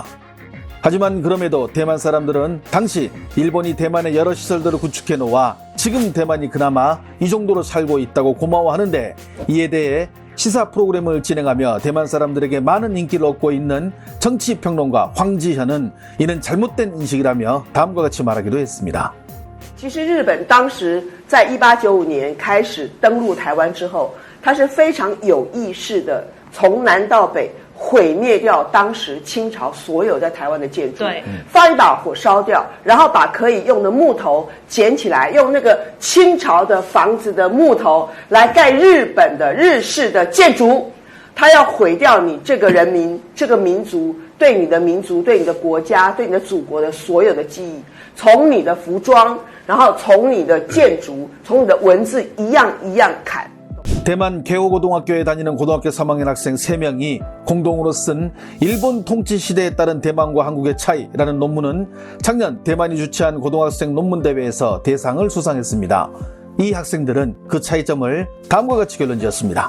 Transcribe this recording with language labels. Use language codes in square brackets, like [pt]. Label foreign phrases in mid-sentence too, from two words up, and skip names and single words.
[ko] 하지만 그럼에도 대만 사람들은 당시 일본이 대만의 여러 시설들을 구축해 놓아 지금 대만이 그나마 이 정도로 살고 있다고 고마워하는데 이에 대해 시사 프로그램을 진행하며 대만 사람들에게 많은 인기를 얻고 있는 정치평론가 황지현은 이는 잘못된 인식이라며 다음과 같이 말하기도 했습니다. [zh] 其实日本当时在1895年开始登陆台湾之后，它是非常有意识的从南到北毁灭掉当时清朝所有在台湾的建筑，对，放一把火烧掉，然后把可以用的木头捡起来，用那个清朝的房子的木头来盖日本的日式的建筑。他要毁掉你这个人民、这个民族对你的民族、对你的国家、对你的祖国的所有的记忆，从你的服装，然后从你的建筑，从你的文字一样一样砍。 [ko] 대만 개호고등학교에 다니는 고등학교 3학년 학생 3명이 공동으로 쓴 일본 통치 시대에 따른 대만과 한국의 차이라는 논문은 작년 대만이 주최한 고등학생 논문대회에서 대상을 수상했습니다. 이 학생들은 그 차이점을 다음과 같이 결론지었습니다.